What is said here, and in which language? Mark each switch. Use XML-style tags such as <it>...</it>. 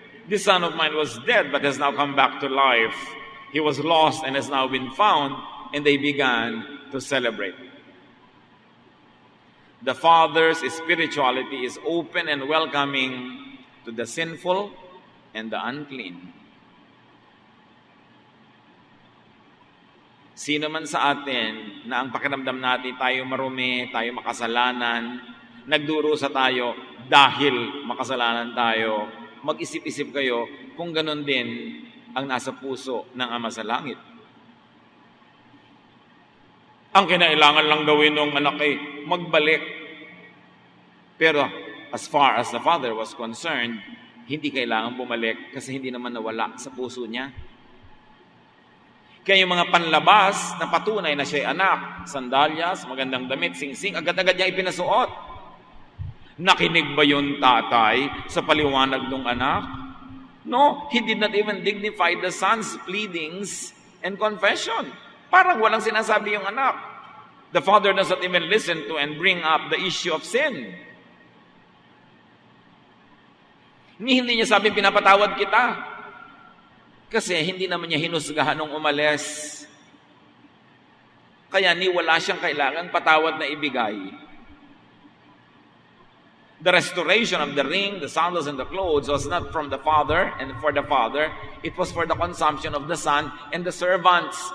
<en>This son of mine was dead but has now come back to life. He was lost and has now been found." And they began to celebrate. The Father's spirituality is open and welcoming to the sinful and the unclean.</en> <tl>Sino man sa atin na ang pakiramdam natin tayo marumi, tayo makasalanan, nagdurusa tayo dahil makasalanan tayo, mag-isip-isip kayo kung ganun din ang nasa puso ng Ama sa Langit. Ang kinailangan lang gawin ng anak ay magbalik. Pero</tl> <en>as far as the father was concerned,</en> <tl>hindi kailangan bumalik kasi hindi naman nawala sa puso niya. Kaya yung mga panlabas na patunay na siya'y anak, sandalyas, magandang damit, singsing, agad-agad niya ipinasuot. Nakinig ba yung tatay sa paliwanag ng anak?</tl> <en>No, he did not even dignify the son's pleadings and confession.</en> <tl>Parang walang sinasabi yung anak.</tl> <en>The father does not even listen to and bring up the issue of sin.</en> <tl>Hindi niya sabi, pinapatawad kita. Kasi hindi naman niya hinusgahan nung umalis. Kaya wala siyang kailangan patawad na ibigay.</tl> <en>The restoration of the ring, the sandals, and the clothes was not from the father and for the father. It was for the consumption of the son and the servants.</en>